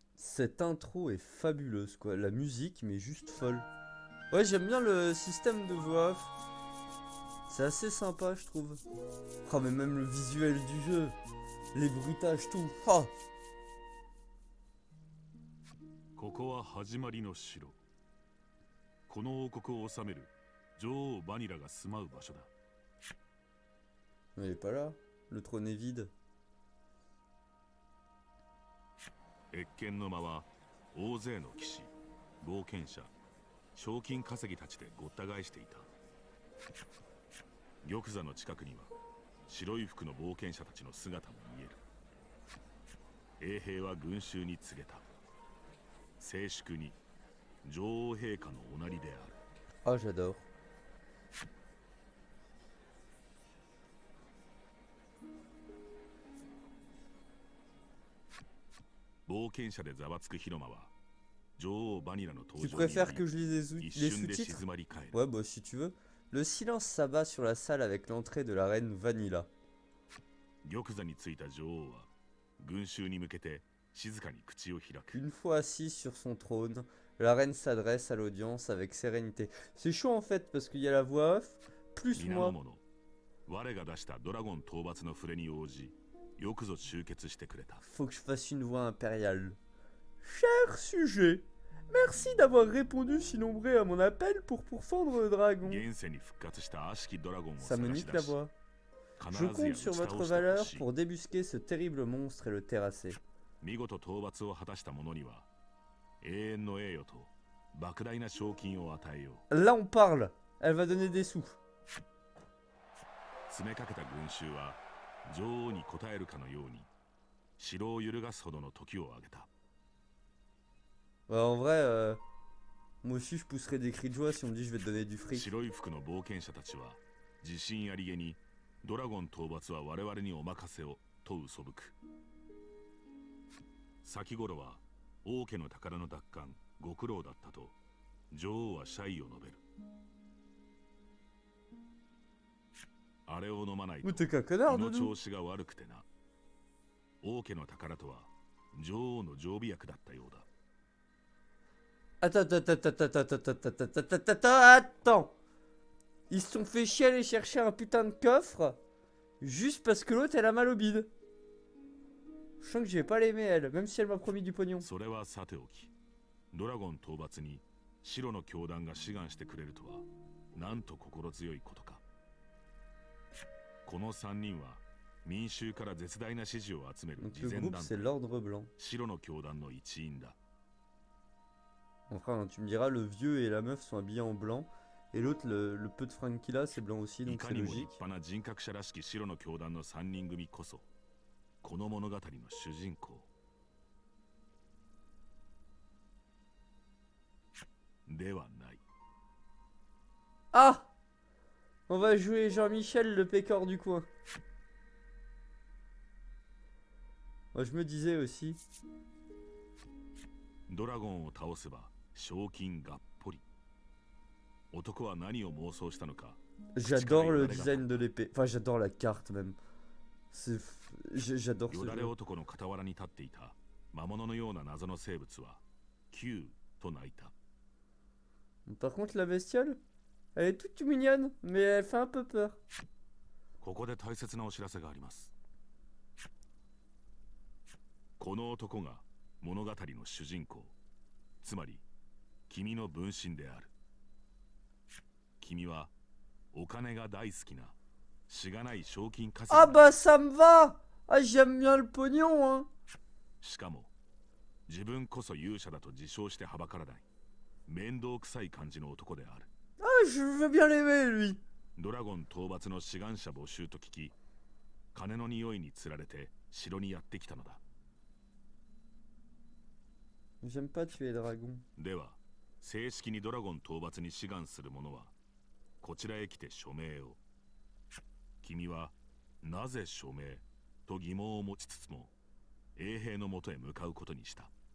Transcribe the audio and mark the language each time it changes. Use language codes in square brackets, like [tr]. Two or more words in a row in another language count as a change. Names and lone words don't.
[fr] Cette intro est fabuleuse, quoi. La musique, mais juste folle. Ouais, j'aime bien le système de voix off. C'est assez sympa, je trouve. Oh, mais même le visuel du jeu, les bruitages, tout. Oh. [ja] ここは始まりの城。この王国を治める女王バニラが住まう場所だ。 [fr] Mais il est pas là. Le trône est vide. [ja] 謁見の間は大勢の騎士、冒険者、賞金稼ぎたちでごった返していた。玉座の近くには白い服の冒険者たちの姿も見える。衛兵は群衆に告げた。静粛に女王陛下のおなりである。 [fr] Ah, j'adore. [ja] 冒険者でざわつく広間は女王バニラの [fr] Tu [ja] 登場に [fr] préfères que je lise les [ja] 一 [fr] les [ja] 瞬で [fr] sous-titres? [ja] 静まり返る。 [fr] Ouais, bah si tu veux. Le silence s'abat sur la salle avec l'entrée de la reine Vanilla. [ja] 玉座についた女王は群衆に向けて静かに口を開く。 [fr] Une fois assise sur son trône, la reine s'adresse à l'audience avec sérénité. C'est chaud en fait parce qu'il y a la voix off, plus [ja] 皆 [fr] moi. [ja] の者、我が出したドラゴン討伐の触れに応じ、よくぞ集結してくれた。 [fr] Faut que je fasse une voix impériale. Cher sujet, merci d'avoir répondu si nombreux à mon appel pour pourfendre le dragon. [ja] 現世に復活した悪しきドラゴンを [fr] Ça me [ja] 探し [fr] nique [ja] 出 [fr] la [ja] し、 [fr] voix. [ja] 必 [fr] Je [ja] ずや [fr] compte [ja] 打ち [fr] sur votre [ja] 倒してほ [fr] valeur [ja] しい。 [fr] pour débusquer ce terrible monstre et le terrasser. [ja] 見事討伐を果たした者には永遠の栄誉と莫大な賞金を与えよう。 [fr] Là on parle, elle va donner des sous. [ja] 詰めかけた群衆は女王に応えるかのように城を揺るがすほどの時を挙げた。 [fr] Bah, en vrai, moi aussi je pousserais des cris de joie si on me dit je vais te donner du fric. [ja] 白い服の冒険者たちは自信ありげにドラゴン討伐は我々にお任せをと嘘吹く。先頃は王家の宝の奪還ご苦労だったと女王は謝意を述べる。あれを飲まないと [fr] Mais t'es qu'un connard, [ja] 胃の [fr] Doudou. [ja] 調子が悪くてな。王家の宝とは女王の常備薬だったようだ。 [fr] Attends, attends, attends, attends, attends, attends, attends, attends, attends, attends. Ils se sont fait chier à aller chercher un putain de coffre juste parce que l'autre elle a mal au bide. Je sens que je vais pas l'aimer elle, même si elle m'a promis du pognon. [ja] それはさておき、ドラゴン討伐に白の教団が志願してくれるとはなんと心強いことか。この3人は民衆から絶大な支持を集める [fr] Donc [ja] 慈 [fr] le [ja] 善 [fr] groupe [ja] 団 [fr] c'est [ja] 体 [fr] l'ordre blanc. [ja] 白の教団の一員だ。 [fr] Enfin, tu me diras, le vieux et la meuf sont habillés en blanc. Et l'autre, le peu de fringues qu'il a, c'est blanc aussi, [ja] い [fr] donc [ja] か [fr] c'est [ja] にも立 [fr] logique. [ja] 派な人格者らしき白の教団の3人組こそこの物語の主人公ではない。 Ah! [fr] On va jouer Jean-Michel, le pécor du coin. Moi, je me disais aussi. [ja] ドラゴンを倒せば賞金がっぽり。男は何を妄想したのか。 [fr] J'adore le design de l'épée. Enfin, j'adore la carte même. J'adore [ja] よ [fr] ce [ja] だれ [fr] jeu. [ja] 男の傍らに立っていた魔物のような謎の生物は Q と鳴いた。 [fr] Par contre, la bestiole, elle est toute mignonne, mais elle fait un peu peur. [ja] ここで大切なお知らせがあります。この男が物語の主人公、つまり君の分身である。君はお金が大好きなしがない賞金稼 Ah ぎだ。 [fr] bah ça me va! Ah, j'aime bien le pognon, hein! [ja] しかも自分こそ勇者だと自称してはばからない面倒くさい感じの男である。 [fr] Ah, je veux bien l'aimer, lui! [ja] ドラゴン討伐の志願者募集と聞き、金の匂いにつられて城にやってきたのだ。 [fr] J'aime pas tuer les dragons. [ja] では正式にドラゴン討伐に志願する者はこちらへ来て署名を。君はなぜ署名と疑問を持ちつつも衛兵のもとへ向かうことにした。